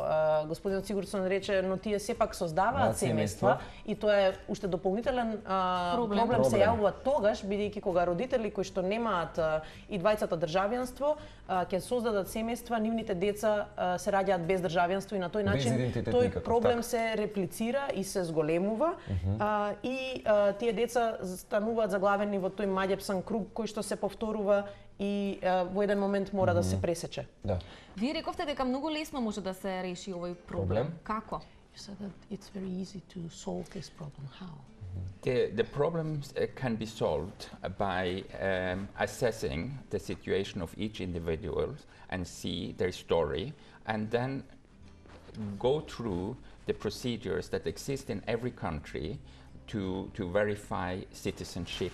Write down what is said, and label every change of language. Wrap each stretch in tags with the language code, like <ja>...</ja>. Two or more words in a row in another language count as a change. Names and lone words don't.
<mk>Господинот Сигурдсон рече, но тие сепак создаваат семејства и тоа е уште дополнителен проблем се јавува тогаш, бидејќи кога родители кои што немаат и двајцата државјанство ќе создадат семејства, нивните деца се раѓаат без државјанство и на тој начин тој проблем се реплицира и се зголемува и тие деца стануваат заглавени во тој маѓепсан круг кој што се повторува и во еден момент мора да се пресече. Да. Вие рековте дека многу лесно може да се реши овој проблем. Како?</mk> <en>You said that it's very easy to solve this problem. How? The problems can be solved by assessing the situation of each individual and see their story, and then go through the procedures that exist in every country to verify citizenship.</en>